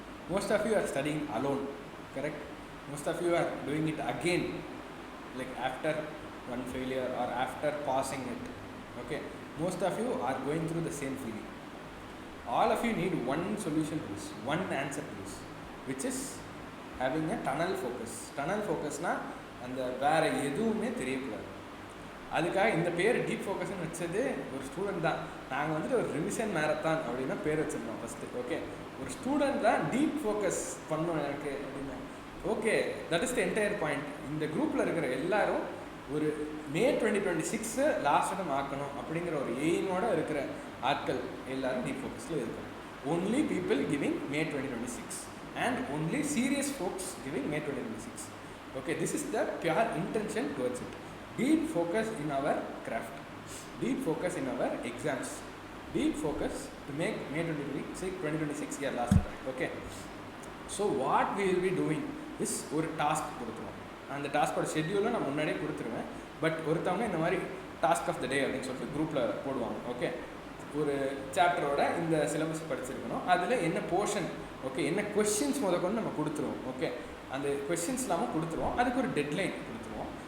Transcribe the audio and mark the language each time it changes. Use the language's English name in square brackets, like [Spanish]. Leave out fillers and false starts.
[English] Most of you are studying alone, correct? Most of you are doing it again, like after one failure or after passing it, okay? Most of you are going through the same feeling. All of you need one solution to this, one answer to this, which is having a tunnel focus. [Tamil] Tunnel focus na அந்த வேறு எதுவுமே தெரியக்கூடாது. அதுக்காக இந்த பேர் deep ஃபோக்கஸ்ன்னு வச்சது ஒரு student தான். நாங்கள் வந்துட்டு ஒரு ரிவிஷன் மேரத்தான் அப்படின்னா பேர் வச்சுருந்தோம் ஃபஸ்ட்டு. ஓகே, ஒரு ஸ்டூடெண்ட் தான் டீப் ஃபோக்கஸ் பண்ணோம் எனக்கு அப்படின்னா. Okay, [English] That is the entire point. [Tamil] இந்த குரூப்பில் இருக்கிற எல்லாரும் ஒரு May 2026 லாஸ்ட் டைம் ஆக்கணும் அப்படிங்கிற ஒரு எய்மோடு இருக்கிற ஆட்கள் எல்லாரும் டீப் ஃபோக்கஸில் இருக்கணும். [English] only people giving May 2026 and only serious folks giving May 2026. Okay, this is the pure intention towards it. Deep focus in our craft, deep focus in our exams, deep focus to make May 2026 year last time. Okay, so what we will be doing is [Tamil] ஒரு task கொடுத்துருவோம். அந்த டாஸ்கோட ஷெட்யூலை நான் முன்னாடியே கொடுத்துருவேன். But ஒருத்தவங்க இந்த மாதிரி task of the டே அப்படின்னு சொல்லிட்டு குரூப்பில் போடுவாங்க. ஓகே, ஒரு சாப்டரோட இந்த சிலபஸ் படிச்சிருக்கணும், அதில் என்ன போர்ஷன், ஓகே, என்ன கொஸ்டின்ஸ் முதற்கொண்டு நம்ம கொடுத்துருவோம். ஓகே, அந்த கொஸ்டின்ஸ் இல்லாமல் கொடுத்துருவோம். அதுக்கு ஒரு டெட்லைன் கொடுத்துருவோம்.